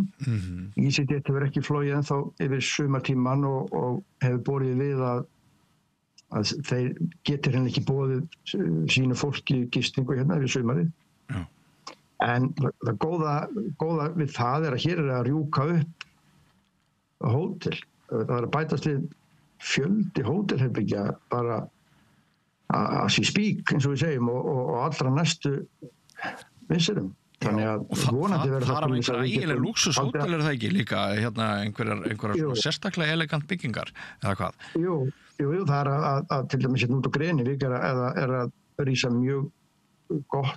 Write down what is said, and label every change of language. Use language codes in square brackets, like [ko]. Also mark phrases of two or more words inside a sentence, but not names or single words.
[is] EasyJet hefur ekki flogið ennþá yfir sumartíman og hefur borið við að þeir getur henni ekki boðið sínu fólki gistingu hérna yfir sumarið. En það góða við það að hér að rjúka upp hótel. Það að bætast við fjöldi hótelherbergja bara [en] as we speak, [is] eins og við segjum, og allra næstu misserum. Þannig að vonandi verður það einhverja ægileg lúxushótel það ekki líka einhverjar sérstaklega elegant byggingar eða hvað? Jú, það að til dæmis út á Grenivík er að rísa mjög gott